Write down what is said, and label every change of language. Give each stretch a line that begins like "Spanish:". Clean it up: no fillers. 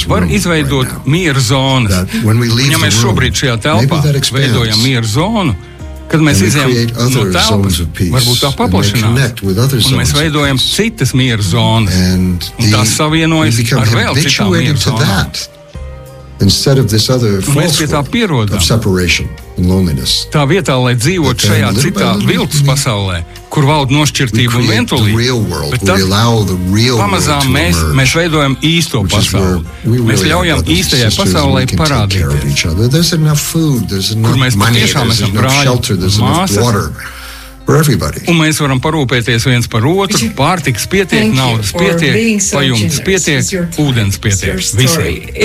Latvian: Var izveidot mieru zonas. Un ja mēs šobrīd šajā telpā veidojam mieru zonu, kad mēs izējam no telpas, varbūt tā paplašanās, un mēs veidojam citas mieru zonas, un tās savienojas ar vēl citām mieru zonām.
English: Instead of this other false world of separation and loneliness.
Latvian: Tā vietā, lai dzīvot šajā citā viltus pasaulē, kur valda nošķirtība un vientulība, bet tad pamazām mēs veidojam īsto pasauli. Mēs ļaujam īstajai pasaulē parādīties, kur mēs patiešām esam brāļi, māsas, un mēs varam parūpēties viens par otru, pārtikas pietiek, naudas pietiek, pajumtas pietiek, ūdens pietiek, visiem.